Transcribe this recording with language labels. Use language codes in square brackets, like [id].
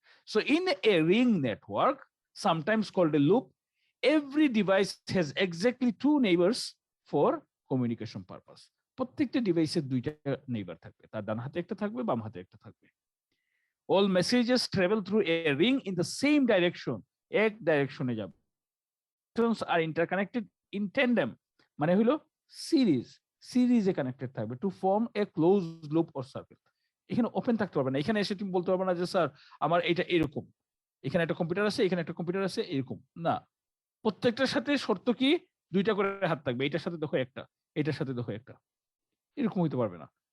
[en] So in a ring network sometimes called a loop, every device has exactly two neighbors for communication purpose. [bn] প্রত্যেকটা ডিভাইসের দুইটা neighbour থাকবে, তার ডান হাতে একটা থাকবে, বাম হাতে একটা থাকবে। [en] all messages travel through a ring in the same direction, [bn] এক ডাইরেকশনে যাবে। [en] are interconnected in tandem, [bn] মানে হলো সিরিজে কানেক্টেড থাকবে [en] To form a close loop or circle. [bn] এখানে ওপেন থাকতে পারবে না, এখানে এসে তুমি বলতে পারবে না যে স্যার আমার এটা এরকম, এখানে একটা কম্পিউটার আছে, এখানে একটা কম্পিউটার আছে, এরকম না। প্রত্যেকটার সাথে শর্ত কি, দুইটা করে হাত থাকবে, এটার সাথে দেখো একটা, এটার সাথে দেখো একটা, এরকম হইতে পারবে না।